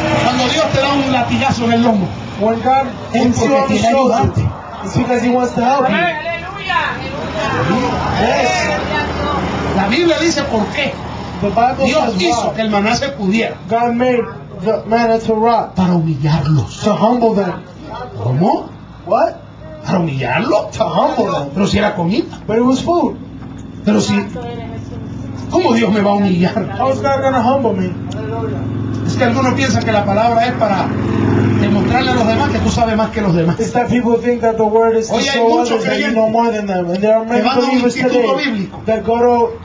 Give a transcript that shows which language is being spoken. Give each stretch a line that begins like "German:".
Spanish: Cuando Dios te da un latigazo en el lomo,
English: when God hits you on the shoulder, it's because he wants to help you. Yes.
Spanish: La Biblia dice por qué.
English: The Bible
Spanish: Dios
English: says
Spanish: hizo
English: why.
Spanish: Que el maná se pudiera.
English: God made the manna to rot.
Spanish: Para humillarlos.
English: To humble them.
Spanish: ¿Cómo?
English: What?
Spanish: Para humillarlo.
English: To humble them.
Spanish: Pero si era comida.
English: But it was food.
Spanish: Pero si. ¿Cómo Dios me va a humillar?
English: How is God gonna humble me?
Spanish: Es que algunos piensan que la palabra es para demostrarle a los demás que tú sabes más que los demás.
English: It's that people think that the word is to
Spanish: oye,
English: show others that you know more than them. And there are many believers today that go to.